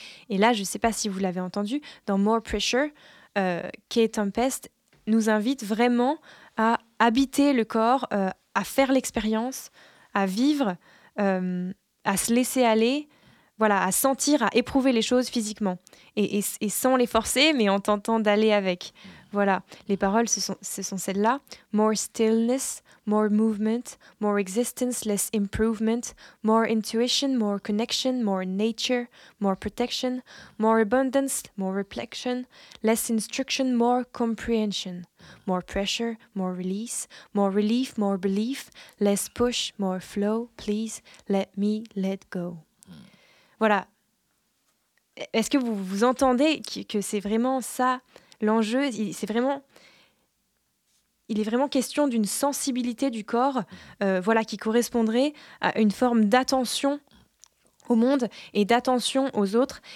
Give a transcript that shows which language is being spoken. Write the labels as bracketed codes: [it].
[fr] Et là, je ne sais pas si vous l'avez entendu, dans More Pressure, Kay Tempest nous invite vraiment à habiter le corps, à faire l'expérience, à vivre, à se laisser aller, voilà, à sentir, à éprouver les choses physiquement. Et sans les forcer, mais en tentant d'aller avec. Voilà, les paroles, ce sont celles-là. [en] « More stillness, more movement, more existence, less improvement, more intuition, more connection, more nature, more protection, more abundance, more reflection, less instruction, more comprehension, more pressure, more release, more relief, more belief, less push, more flow, please let me let go. » Voilà. [fr] Est-ce que vous entendez que c'est vraiment ça l'enjeu? Il est vraiment question d'une sensibilité du corps, voilà, qui correspondrait à une forme d'attention au monde et d'attention aux autres.